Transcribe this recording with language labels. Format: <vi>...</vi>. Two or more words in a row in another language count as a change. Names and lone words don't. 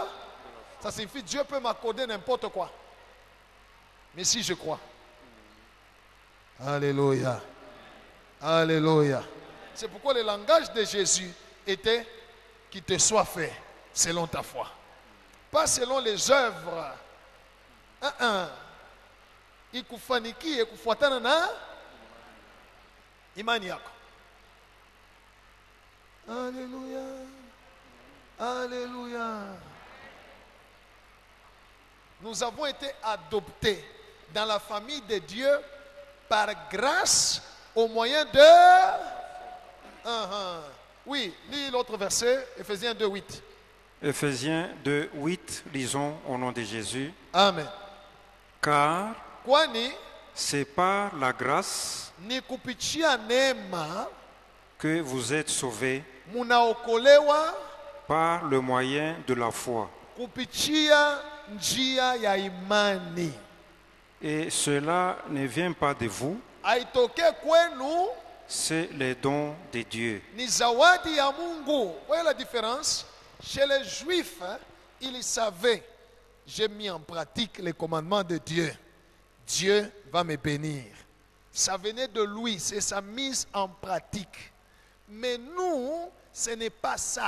<fr>Ça signifie Dieu peut m'accorder n'importe quoi. Mais si je crois. Alléluia. Alléluia. C'est pourquoi le langage de Jésus était qu'il te soit fait selon ta foi. Pas selon les œuvres.</fr> <sw>Ikufanikie kufuatana na imani yako.</sw> <fr>Alléluia. Alléluia. Nous avons été adoptés dans la famille de Dieu par grâce au moyen de... Oui, lis l'autre verset, Ephésiens 2, 8. Ephésiens 2, 8, lisons au nom de Jésus. Amen. Car</fr> <sw>Kwani</sw> <fr>c'est par la grâce</fr> <sw>ni kupitia neema</sw> <fr>que vous êtes sauvés</fr> <sw>munaokolewa</sw> <fr>par le moyen de la foi.</fr> <sw>kupitia njia ya imani.</sw> <fr>Et cela ne vient pas de vous,</fr> <sw>Haitoke kwenu,</sw> <fr>c'est les dons de Dieu.</fr> <sw>ni zawadi ya Mungu.</sw> <fr>Voyez la différence? Chez les Juifs, ils savaient, j'ai mis en pratique les commandements de Dieu. Dieu va me bénir. Ça venait de lui, c'est sa mise en pratique. Mais nous, ce n'est pas ça.</fr>